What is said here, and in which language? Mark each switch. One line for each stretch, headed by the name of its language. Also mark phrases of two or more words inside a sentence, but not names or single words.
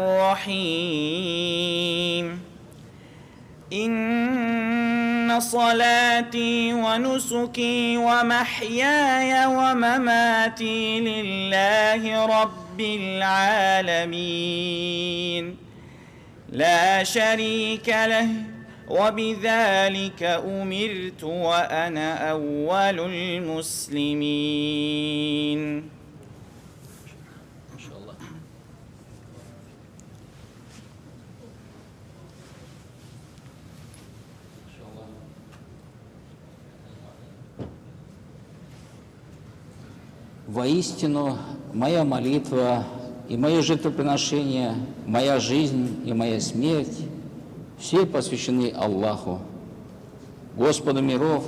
Arabic: الرحيم إن صلاتي ونسكي ومحياي ومماتي لله رب العالمين لا شريك له وبذلك أمرت وأنا أول المسلمين.
Russian: Воистину, моя молитва и мое жертвоприношение, моя жизнь и моя смерть все посвящены Аллаху, Господу миров.